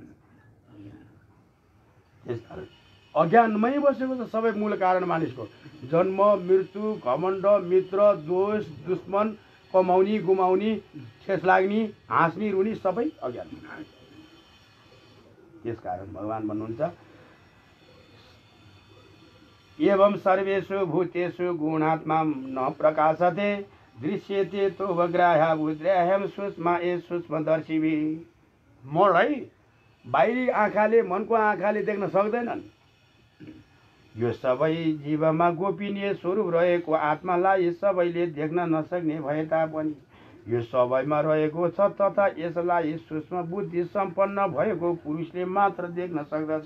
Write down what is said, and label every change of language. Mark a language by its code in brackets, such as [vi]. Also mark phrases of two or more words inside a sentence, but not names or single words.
[ne] त्यसकारण अज्ञानमै बसेको छ सबै मूल कारण मानिसको। जन्म, मृत्यु, घमण्ड, मित्र, दोष, दुश्मन, कमाउने, गुमाउने, ठेस लाग्ने, हाँस्ने, रुनी सबै अज्ञान। त्यसकारण भगवान् भन्नुहुन्छ [sa] एवं सर्वेषु भूतेषु गुणात्मा न प्रकाशते दृश्यते तोवग्राह्य बुद्ध्याहं सूक्ष्म ए सूक्ष्मदर्शिभि। [ne] मलाई बाहिरी आँखाले, मनको आँखाले देख्न सक्दैनन्, यो सबै जीवमा गोपनीय स्वरूप रहेको आत्मालाई सबैले देख्न नसक्ने भए तापनि यो सबैमा रहेको छ तथा यसलाई सूक्ष्म बुद्धि सम्पन्न भएको पुरुषले मात्र देख्न सक्दछ।